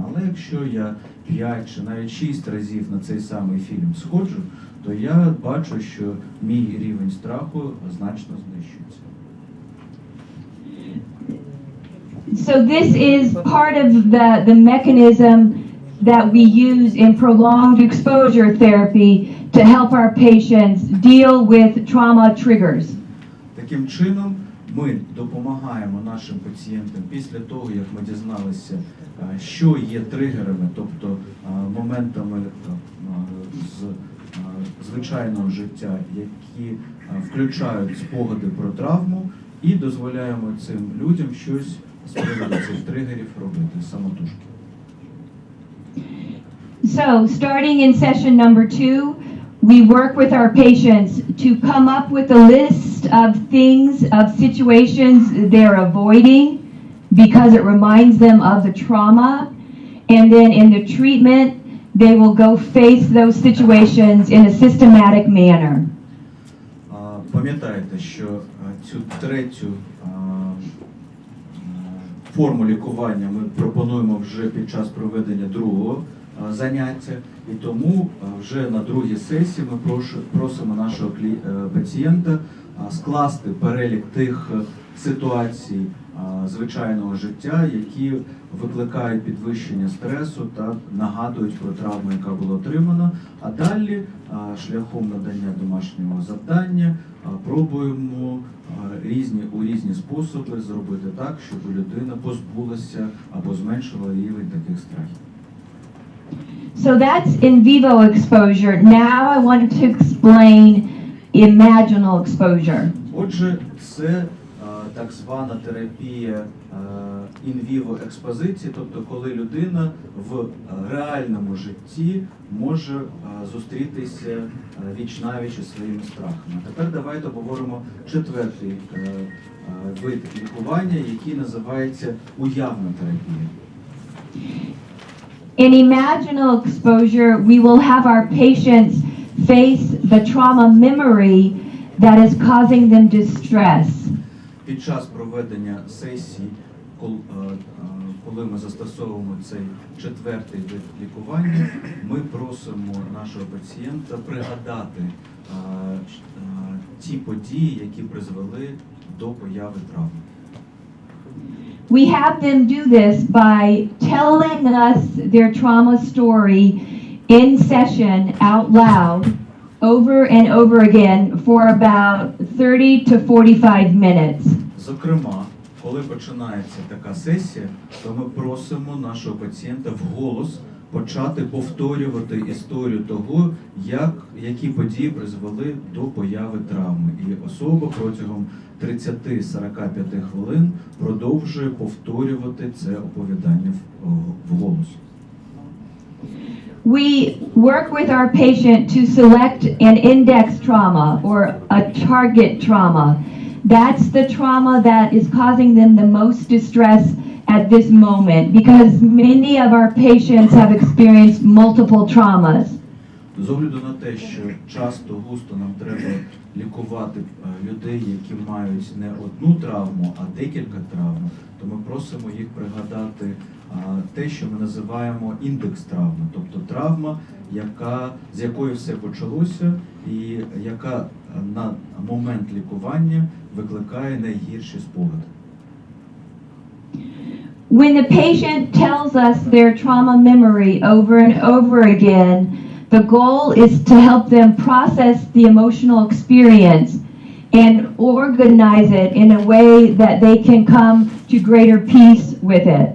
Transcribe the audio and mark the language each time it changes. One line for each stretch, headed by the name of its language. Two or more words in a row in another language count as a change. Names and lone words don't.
Ukrainian: Але якщо я 5 чи навіть 6 разів на цей самий фільм сходжу, то я бачу, що мій рівень страху значно знищується.
English: So this is part of the mechanism that we use in prolonged exposure therapy to help our patients deal with trauma triggers.
Ukrainian: Таким чином, ми допомагаємо нашим пацієнтам після того, як ми дізналися, що є тригерами, тобто моментами з звичайного життя, які включають спогади про травму, і дозволяємо цим людям щось з приводу цих тригерів робити самотужки.
English: So, starting in session number 2, we work with our patients to come up with a list of things, of situations they're avoiding because it reminds them of the trauma. And then in the treatment, they will go face those situations in a systematic manner.
Ukrainian: Пам'ятайте, що цю третю форму лікування ми пропонуємо вже під час проведення другого заняття, і тому вже на другій сесії ми просимо нашого пацієнта скласти перелік тих ситуацій звичайного життя, які викликають підвищення стресу та нагадують про травму, яка була отримана, а далі шляхом надання домашнього завдання пробуємо у різні способи зробити так, щоб людина позбулася або зменшила рівень таких страхів.
English: So that's in vivo exposure. Now I wanted to explain imaginal exposure.
Ukrainian: Отже, це так звана терапія in-vivo експозиції, тобто коли людина в реальному житті може зустрітися віч-навіч із своїми страхами. Тепер давайте поговоримо четвертий вид лікування, який називається уявна терапія.
English: In imaginal exposure, we will have our patients face the trauma memory that is causing them distress.
Ukrainian: Під час проведення сесій, коли ми застосовуємо цей четвертий вид лікування, ми просимо нашого пацієнта пригадати ті події, які призвели до появи травми.
English: We have them do this by telling us their trauma story in session out loud over and over again for about 30 to 45 minutes.
Ukrainian: Зокрема, коли починається така сесія, то ми просимо нашого пацієнта вголос почати повторювати історію того, які події призвели до появи травми. І особа протягом 30-45 хвилин продовжує повторювати це оповідання вголос.
English: We work with our patient to select an index trauma or a target trauma. That's the trauma that is causing them the most distress at this moment because many of our patients have experienced multiple traumas.
Ukrainian: З огляду на те, що густо нам треба лікувати людей, які мають не одну травму, а декілька травм, то ми просимо їх пригадати те, що ми називаємо індекс травми, тобто травма, з якої все почалося і яка на момент лікування викликає найгірші спогади.
English: When the patient tells us their trauma memory over and over again, the goal is to help them process the emotional experience and organize it in a way that they can come to greater peace with it.